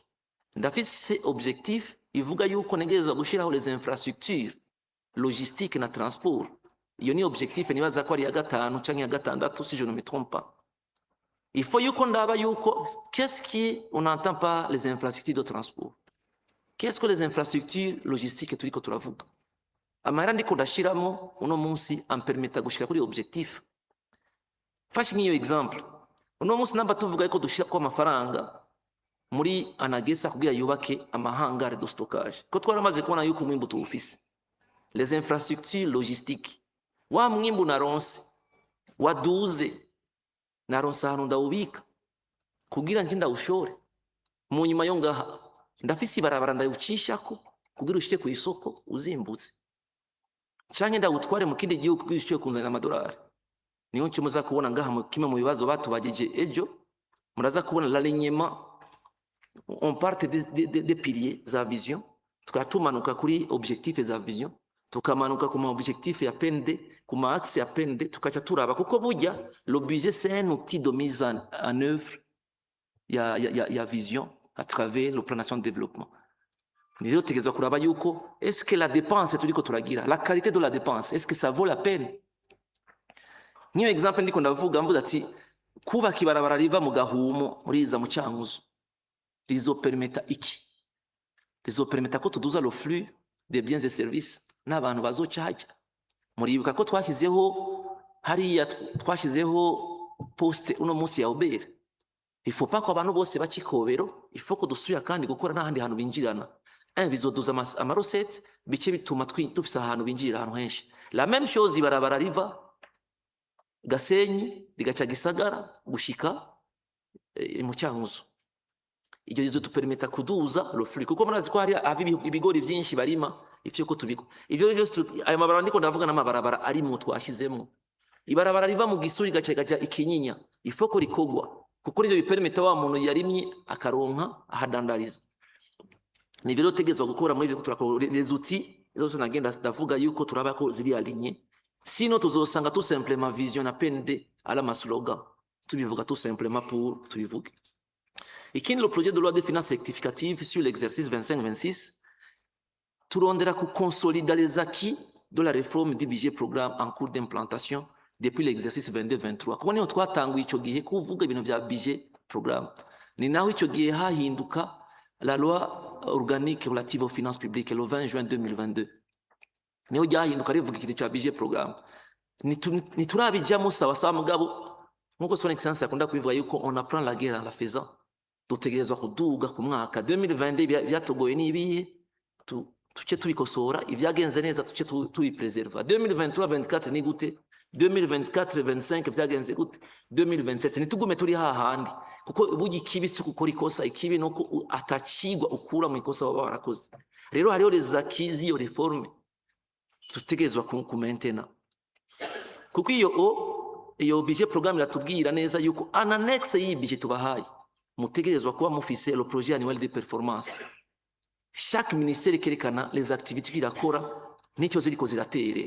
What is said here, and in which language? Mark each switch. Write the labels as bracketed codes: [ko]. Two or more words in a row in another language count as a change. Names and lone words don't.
[fr] D'après ces objectifs, il faut que les infrastructures logistiques et le transport. Il y a un objectif, il y a un si je ne me trompe pas. Il faut que qu'est-ce qu'on n'entend pas les infrastructures de transport? Qu'est-ce que les infrastructures logistiques et tout que tu as vu? [rn] Amarandi kodashiramo uno munsi ampermeta gushika kuri objectif. Fashi niyo example. Uno munsi namba tuvuga ko dushira ko amafaranga muri anagesa kugira yubake amahangare [fr] de stockage. [rn] Ko twaramaze kubona yuko mwimbu tuwufise. [fr] Les infrastructures logistiques. [rn] Wa mwimbu naronse waduze naronse ahantu ndawubika kugira nje ndawushore mu nyuma yo ngaha ndafise ibarabara ndayucishako kugira ushike ku isoko uzimbutse canke ndawutware mu kindi gihugu kugira ushike kunzanira amadolari. Niyo cyo muza kubona ngaha mu kimwe mu bibazo batubagije ejo muraza kubona [fr] l'alignement on parte des piliers [rn] za vision tukatumanuka kuri objectif za vision tukamanuka kuma objectif ya pende kuma axe ya pende tukaca turaba kuko burya [fr] le budget c'est un outil de mise en œuvre [rn] ya vision [fr] à travers le plan national de développement. [rn] Ni rero tegezwa kuraba yuko [fr] est-ce que la dépense [rn] turiko turagira [fr] la qualité de la dépense est-ce que ça vaut la peine. [rn] Niyo exemple ndiko ndavuga mvuga ati kubaka ibarabara riva mu Gahumo riza mu Cyankuzo rizopermeta iki rizopermeta ko tuduza [fr] le flux des biens et services [rn] n'abantu bazocaja. Muribuka ko twashyizeho poste uno munsi ya Uber. [fr] Il faut pas [rn] ko abantu bose bakikobero, [fr] il faut [rn] ko dusubira kandi gukora n'ahandi hantu binjirana. Bizoduza amarosete bice bituma dufise ahantu binjirira ahantu henshi. [fr] La même chose [rn] ibarabara riva Gasenyi rigaca Gisagara gushika mu Cyankuzo. Ibyo rizotupermeta kuduza [fr] le flux [rn] kuko murazi ko hari ibigori byinshi barima ivyo ko tubiko. Ibyo byose ayo mabarabara ndiko ndavuga n'amabarabara ari mu twashizemo. Ibarabara riva mu Gisuri gaca Ikinyinya, [fr] il faut [rn] ko rikogwa kuko ryo bipermeta wa muntu yarimye akaronka ahadandariza. Ni rero tegezwa gukora muri ivyo turakora [fr] les outils [rn] zose nagenda ndavuga yuko turaba ko ziri aligné. Sinon tuzosanga [fr] tout simplement [rn] vision na pende ala maslogan tubivuga [fr] tout simplement [rn] pour tubivuga. [fr] Ikindi le projet de loi de finances rectificative sur l'exercice 25-26 [rn] turondera ku [fr] consolider les acquis de la réforme du budget programme en cours d'implantation depuis l'exercice 22-23. [rn] Kuko niho twatanguye ico gihe kuvuga ibintu vya [fr] budget programme. [rn] Ni naho ico gihe hahinduka [fr] la loi organique relative aux finances publiques le 20 juin 2022. [rn] Niho ryahinduka rivuga ikintu cya [fr] budget programme. [rn] Niturabijamo sawa mugabo nkuko [fr] son excellence [rn] akunda kubivuga yuko [fr] on apprend la guerre en la faisant. [rn] Dutegerezwa kuduga ku mwaka 2022 byatogoye nibiye tuce tubikosora ivyagenze neza tuce tubipreserva. 2023-24 ni gute? 2024-25 vyagenze gute? 2027 nitugume turi hahandi kuko bugi kibi si gukora ikosa ikibi nuko atacigwa ukura mu ikosa baba barakoze. Rero hariho [fr] les acquis [rn] iyo reforme tutegerezwa ku maintainer kuko iyo [fr] budget programme [rn] iratubwira neza yuko [fr] en annexe [rn] y'i budget tubahaye mutegerezwa kuba mufise [fr] le projet annuel de performance. Chaque ministère [rn] kerekana [fr] les activités [rn] kirakora n'icyo ziriko ziraterera.